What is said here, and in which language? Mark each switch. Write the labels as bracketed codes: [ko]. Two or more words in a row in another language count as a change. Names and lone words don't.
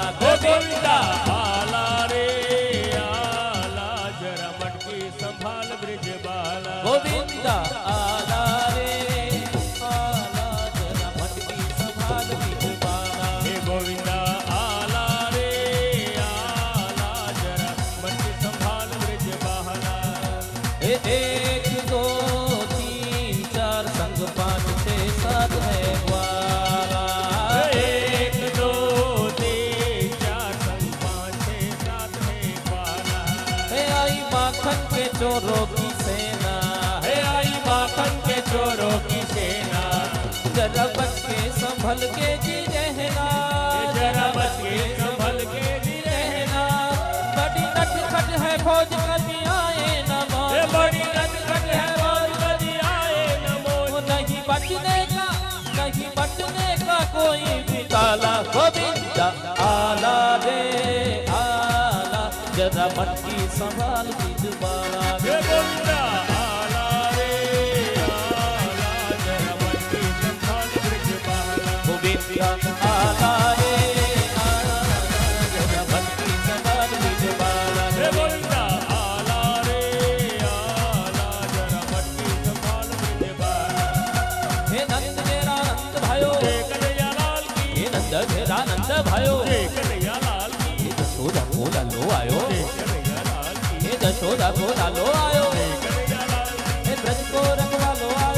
[mr] गोविंदा आला रे आला [hi] जरा मटकी संभाल ब्रिज बाला [mr] गोविंदा आला रे आला [hi] जरा मटकी संभाल ब्रिज बाला हे [mr] गोविंदा आला रे आला [hi] जरा मटकी संभाल ब्रिज बाला एक दो तीन चार संग पाँच छः सात है ग्वाला एक दो तीन चार संग पाँच छः सात है ग्वाला है आई माखन के चोरों की सेना हे आई माखन के चोरों की सेना जरा बच के संभल के जी रहना जरा बच के संभल के भी रहना बड़ी नटखट है फौज कभी आए न हे मौत बड़ी नटखट है और कभी आए न मोह नहीं बचने का कोई भी ताला [mr] गोविंदा आला रे आला [hi] जरा मटकी संभाल बीज बाला हे [mr] गोविंदा आला रे आला [hi] जरा मटकी संभाल ब्रिज बाला [mr] गोविंदा आला रे आला [hi] जरा मटकी संभाल बीज बाला हे [mr] गोविंदा आला रे आला [hi] जरा मटकी संभाल ब्रिज बाला हे नंद मेरा नंद भायो जय कन्हैया लाल की हे नंद मेरा नंद भायो जय कन्हैया लाल की हे जशोदा को लालो आयो जय कन्हैया लाल की हे जशोदा को लालो आयो जय कन्हैया लाल की हे ब्रज को रखवालो आयो